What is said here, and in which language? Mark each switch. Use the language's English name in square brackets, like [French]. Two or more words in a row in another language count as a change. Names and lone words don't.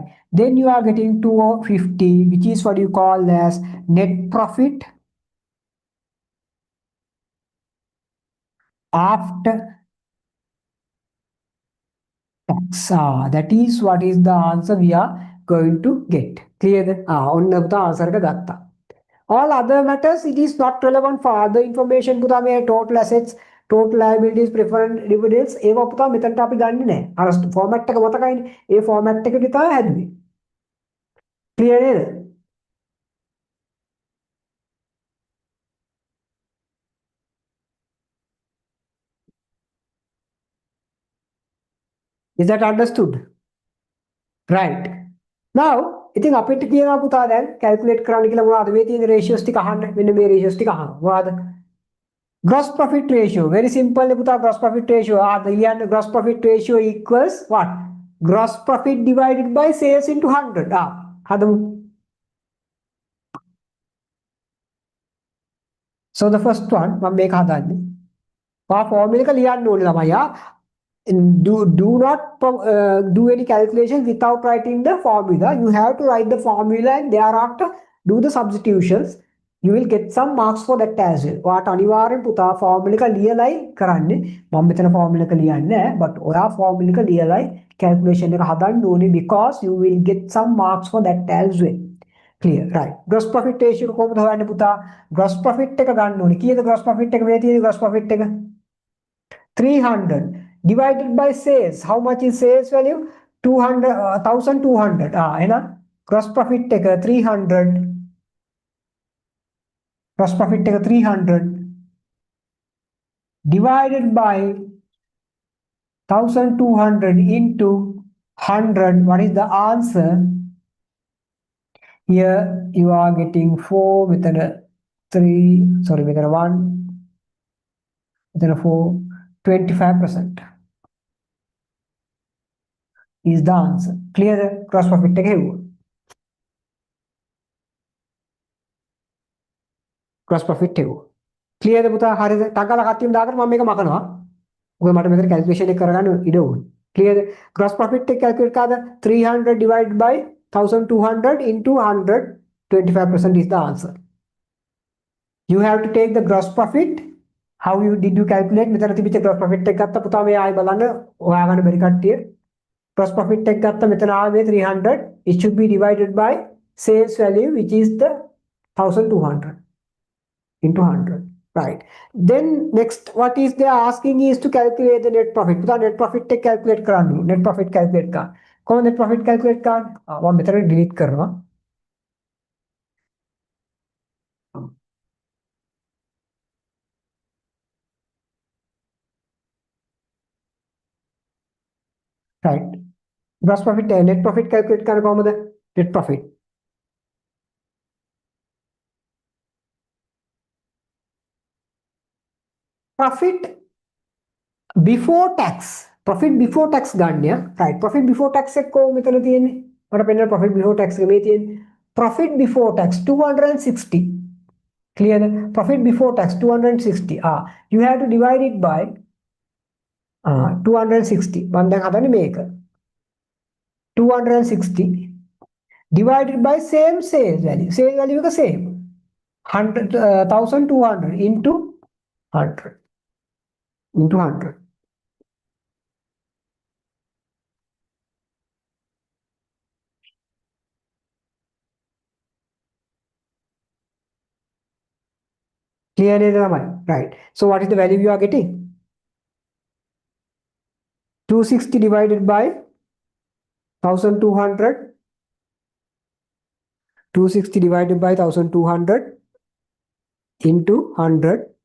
[English] Then you are getting 250, which is what you call as net profit after tax. That is what is the answer we are going to get. Clear? On the answer ka all other matters, it is not relevant for other information. [Sinhala] පුතා මේ [English] total assets, total liabilities, preferred dividends [Sinhala] ඒවා පුතා මෙතනට අපි ගන්නෙ නැහැ. අර format එක මතකයිනේ. ඒ format එක විතර හැදුවේ. Clear නේද? [English] Is that understood? Right. Now, [Sinhala] ඉතින් අපිට කියනවා පුතා දැන් calculate කරන්න කියලා මොනවද මේ තියෙන ratios ටික අහන්න. මෙන්න මේ ratios ටික අහන්න. මොනවද? [English] Gross profit ratio. Very simple පුතා gross profit ratio. The gross profit ratio equals what? Gross profit divided by sales into 100. [Sinhala] හදමු. [English] So the first one [Sinhala] මම මේක හදන්නේ. formula එක ලියන්න ඕනේ ළමයා. [English] Do not do any calculation without writing the formula. You have to write the formula and thereafter do the substitutions. You will get some marks for that as well. [Sinhala] ඔයාට අනිවාර්යෙන් පුතා formula එක ලියලයි කරන්නේ. මම මෙතන formula එක ලියන්නේ නැහැ. [English] But [Sinhala] ඔයා formula එක ලියලයි calculation එක හදන්න ඕනේ [English] because you will get some marks for that as well. Clear, right? Gross profit ratio [Sinhala] කොහොමද හොයන්නේ පුතා? [English] Gross profit [Sinhala] එක ගන්න ඕනේ. කීයද [English] gross profit [Sinhala] එක මේ තියෙන්නේ [English] gross profit [Sinhala] එක? [English] 300 divided by sales. How much is sales value? 200, 1200. එහෙනම් gross profit එක 300. Gross profit එක 300 divided by 1200 into 100. What is the answer? Here you are getting 4 with a 3, sorry, with a 1, with a 4, 25% is the answer. Clear? Gross profit [Sinhala] එක හෙව්වා. [English] Gross profit හෙව්වා. [Sinhala] Clear ද පුතා? හරිද? ටගල කට්ටියම දාගෙන මම මේක මකනවා. ඔය මට මෙතන calculation එක කරගන්න ඉඩ ඕනේ. Clear? [English] Gross profit [Sinhala] එක calculate කරාද? [English] 300 divided by 1200 into 100, 25% is the answer. You have to take the gross profit. How did you calculate? [Sinhala] මෙතන තිබිච්ච [English] gross profit [Sinhala] එක ගත්ත පුතා මේ ආයි බලන්න හොයාගන්න බැරි කට්ටිය. [English] gross profit [Sinhala] එක ගත්ත මෙතන ආවේ 300. [English] It should be divided by sales value, which is the 1200 into 100. Right. Then next, what is they are asking is to calculate the net profit. [Sinhala] පුතා [English] net profit [Sinhala] එක calculate කරන්න. [English] Net profit calculate [Sinhala] කරන්න. කොහොමද [English] net profit calculate [Sinhala] කරන්නේ? මම මෙතන delete කරනවා. Right. [English] Gross profit net profit calculate [Sinhala] කරන්න කොහොමද? [English] Net profit. Profit before tax ගන්න. Right. Profit before tax [Sinhala] එක කොහොමද මෙතන තියෙන්නේ? මට පෙන්නන [English] profit before tax [Sinhala] එක මේ තියෙන්නේ. [English] Profit before tax 260. Clear? Profit before tax 260. You have to divide it by 260. [Sinhala] මම දැන් හදන්නේ මේක. [English] 260 divided by same sales value. Sales value එක same. 1200 into 100. Into 100. Clear [Sinhala] නේද ළමයි? [English] Right. So what is the value you are getting? 260 divided by 1200. 260 divided by 1200 into 100.